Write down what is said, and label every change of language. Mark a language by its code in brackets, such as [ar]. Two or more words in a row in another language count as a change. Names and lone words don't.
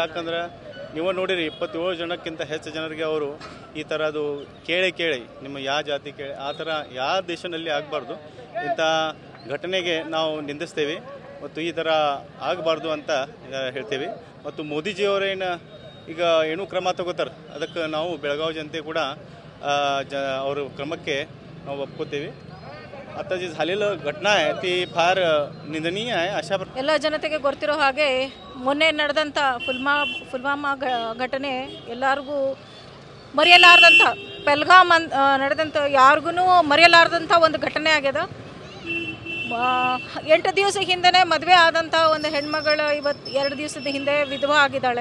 [kn] ಯಾಕಂದ್ರೆ ನೀವು ನೋಡಿರಿ 27 ಜನಕ್ಕಿಂತ ಹೆಚ್ಚು ಜನರಿಗೆ ಅವರು ಈ ಥರದ್ದು ಕೇಳಿ ನಿಮ್ಮ ಯಾವ ಜಾತಿ ಕೇಳಿ ಆ ಥರ ಯಾವ ದೇಶದಲ್ಲಿ ಆಗಬಾರ್ದು. ಇಂಥ ಘಟನೆಗೆ ನಾವು ನಿಂದಿಸ್ತೇವೆ ಮತ್ತು ಈ ಥರ ಆಗಬಾರ್ದು ಅಂತ ಹೇಳ್ತೇವೆ. ಮತ್ತು ಮೋದಿಜಿಯವರೇನು ಈಗ ಏನೂ ಕ್ರಮ ತಗೋತಾರೆ ಅದಕ್ಕೆ ನಾವು ಬೆಳಗಾವಿ ಜನತೆ ಕೂಡ ಅವ್ರ ಕ್ರಮಕ್ಕೆ ನಾವು ಒಪ್ಕೋತೀವಿ. [mr] आता जी झालेलं घटना आहे ती फार निंदनीय आहे. अशा [kn] ಎಲ್ಲ ಜನತೆಗೆ ಗೊತ್ತಿರೋ ಹಾಗೆ ಮೊನ್ನೆ ನಡೆದಂಥ ಪುಲ್ವಾಮಾ ಘಟನೆ ಎಲ್ಲರಿಗೂ ಮರೆಯಲಾರ್ದಂಥ ಪೆಲ್ಗಾಮ್ ನಡೆದಂಥ ಯಾರಿಗೂ ಮರೆಯಲಾರ್ದಂಥ ಒಂದು ಘಟನೆ ಆಗ್ಯದ. 8 ದಿವಸ ಹಿಂದೆ ಮದುವೆ ಆದಂಥ ಒಂದು ಹೆಣ್ಮಗಳು ಇವತ್ತು 2 ದಿವಸದ ಹಿಂದೆ ವಿಧವಾ ಆಗಿದ್ದಾಳೆ.